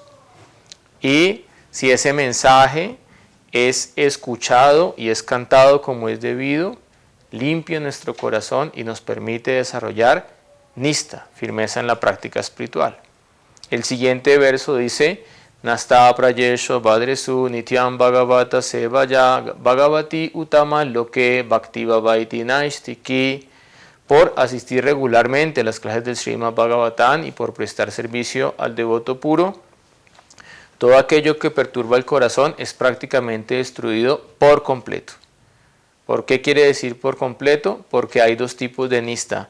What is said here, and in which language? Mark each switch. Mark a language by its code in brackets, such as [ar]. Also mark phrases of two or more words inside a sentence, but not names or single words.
[es] Y si ese mensaje es escuchado y es cantado como es debido, limpia nuestro corazón y nos permite desarrollar nista, firmeza en la práctica espiritual. El siguiente verso dice: [sa] Nasta prayesho badresu nityam bhagavata sevaya bhagavati utama loke bhaktiva vaiti naistiki. [es] Por asistir regularmente a las clases del Srimad Bhagavatam y por prestar servicio al devoto puro, todo aquello que perturba el corazón es prácticamente destruido por completo. ¿Por qué quiere decir por completo? Porque hay dos tipos de nista.